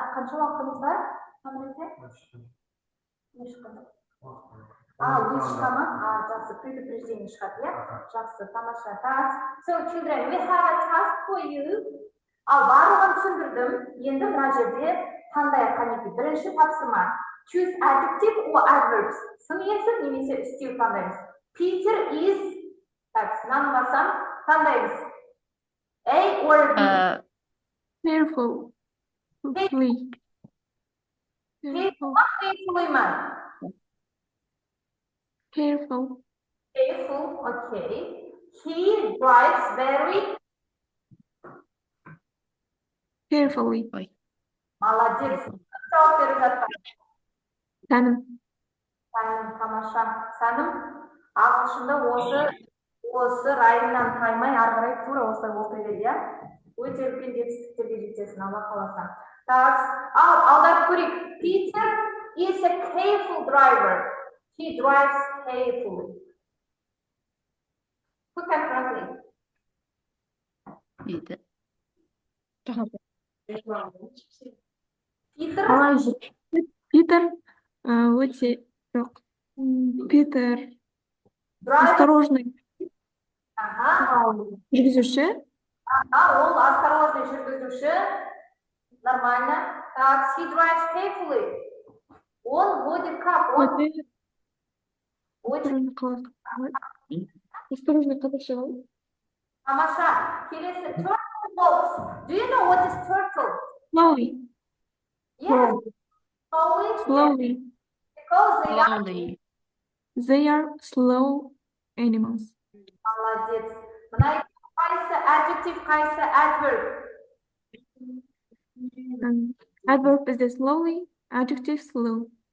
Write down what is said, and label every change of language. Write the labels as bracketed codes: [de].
[kk] Қанша уақытымыз бар? Вышка ма? Жақсы, предупреждение шығады, иә? Жақсы, тамаша. [ru] Так, [en] so children, we have a task for you. [kk] Ал барлығын түсіндірдім. Енді мына жерде қандай қанекей? Бірінші тапсырма. [en] Choose adjective or adverbs. [kk] Сын есім немесе үстеу таңдаймыз. [en] Peter is, [kk] так, мынаны басам, таңдаймыз. [en] A or B? Careful. Carefully. Carefully ма? Careful. Careful, okay. He drives very Carefully. [kk] молодец. Жауап беріп жатқан. Сәнім. Сәнім, тамаша. Сәнім, ағылшында осы райынан таймай, ары қарай тура осылай оқи бер, иә? Өте үлкен жетістіктерге жетесің, Алла қаласа. Так, алдарып көрейік. [en] Peter is a careful driver. He drives carefully. Who can translate? [kk] Дейді. [en] Peter [kk] Қалай жүр? Питер. Өте. Жоқ. Питер. [en] drives. [ru] Осторожный. [kk] Жүргізуші. [ru] Ол осторожный жүргізуші. Нормально. Так, [en] he drives carefully. [ru] Он водит как? Он очень Осторожно, Кадышева. [kk] тамаша. [en] Келесі turtle walks. Do you know what is turtle? Slowly, Yes, slowly. slowly. Because they are Slowly. They are slow animals. [ru] молодец. [kk] Мына қайсы adjective, қайсы adverb? [en] Adverb is the slowly, adjective slow.